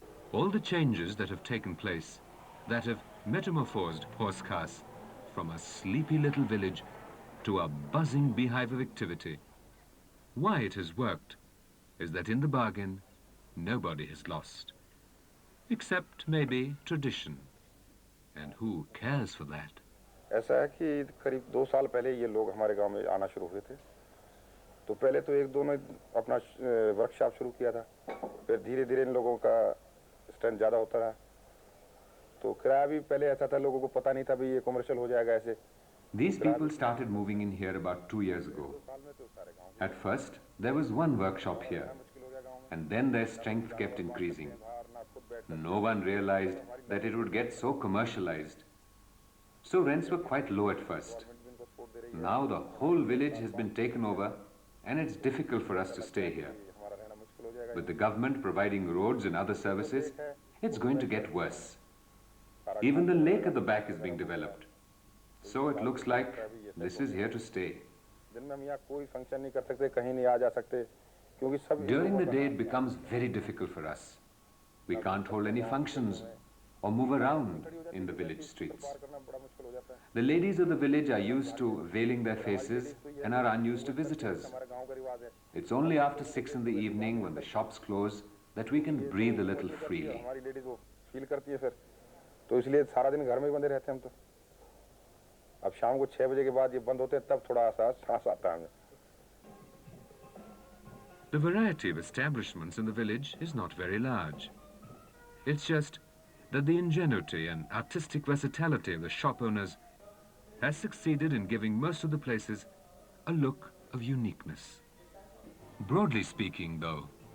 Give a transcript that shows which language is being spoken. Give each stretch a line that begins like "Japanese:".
English: All the changes that have taken place, that have metamorphosed Horse-Cast from a sleepy little village to a buzzing beehive of activity. Why it has worked is that in the bargain, nobody has lost. Except maybe tradition. And who cares for that?
Hindi: ऐसा है कि करीब 2 साल पहले ये लोग हमारे गांव में आना शुरू हुए थे। तो पहले तो एक दो ने अपना वर्कशॉप शुरू किया था, फिर धीरे-धीरे इन लोगों का स्ट्रेंथ ज़्यादा होता रहा। तो किराया भी पहले ऐसा था, लोगों को पता नहीं था भी ये कमर्शियल हो जाएगा ऐसे।
English: These people started moving in here about 2 years ago. At first, there was one workshop here, and then their strength kept increasing. No one realized that it would get so commercialized. So rents were quite low at first. Now the whole village has been taken over, and it's difficult for us to stay here. With the government providing roads and other services, it's going to get worse. Even the lake at the back is being developed. So it looks like this is here to stay. During the day, it becomes very difficult for us. We can't hold any functions or move around in the village streets. The ladies of the village are used to veiling their faces and are unused to visitors. It's only after 6 in the evening, when the shops close, that we can breathe a little freely.
Hindi: तो इसलिए सारा दिन घर में बंदे रहते हैं हम तो। अब शाम को 6 बजे के बाद ये बंद होते हैं, तब थोड़ा सांस आता है हमें।
English: The variety of establishments in the village is not very large. It's just that the ingenuity and artistic versatility of the shop owners has succeeded in giving most of the places a look of uniqueness. Broadly speaking, though,